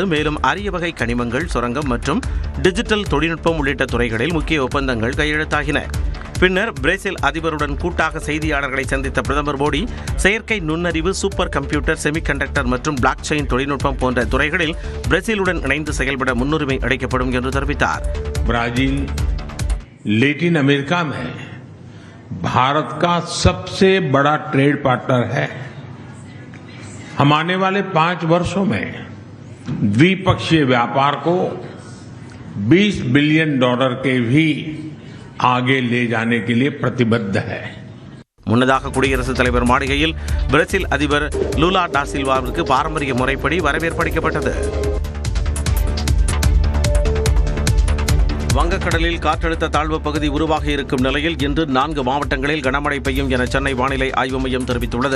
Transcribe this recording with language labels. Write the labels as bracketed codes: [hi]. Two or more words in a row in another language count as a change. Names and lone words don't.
[ta] மேலும் அரிய வகை கனிமங்கள், சுரங்கம் மற்றும் டிஜிட்டல் தொழில்நுட்பம் உள்ளிட்ட துறைகளில் முக்கிய ஒப்பந்தங்கள் கையெழுத்தாகின. பின்னர் பிரேசில் அதிபருடன் கூட்டாக செய்தியாளர்களை சந்தித்த பிரதமர் மோடி செயற்கை நுண்ணறிவு, [en] super computer, [ta] செமிகண்டக்டர் மற்றும் [en] block chain [ta] தொழில்நுட்பம் போன்ற துறைகளில் பிரேசிலுடன் இணைந்து செயல்பட முன்னுரிமை அளிக்கப்படும் என்று தெரிவித்தார். [hi] ब्राजील लैटिन अमेरिका में भारत का सबसे बड़ा [en] trade partner [hi] है. हम आने वाले 5 वर्षों में द्विपक्षीय व्यापार को $20 बिलियन के भी आगे ले जाने के लिए प्रतिबद्ध है. [ta] முன்னதாக குடியரசுத் தலைவர் மாளிகையில் பிரேசில் அதிபர் லூலா டா சில்வாவிற்கு பாரம்பரிய முறைப்படி வரவேற்பளிக்கப்பட்டது. வங்கக்கடலில் காற்றழுத்த தாழ்வு பகுதி உருவாகி இருக்கும் நிலையில் இன்று 4 மாவட்டங்களில் கனமழை பெய்யும் என சென்னை வானிலை ஆய்வு மையம் தெரிவித்துள்ளது.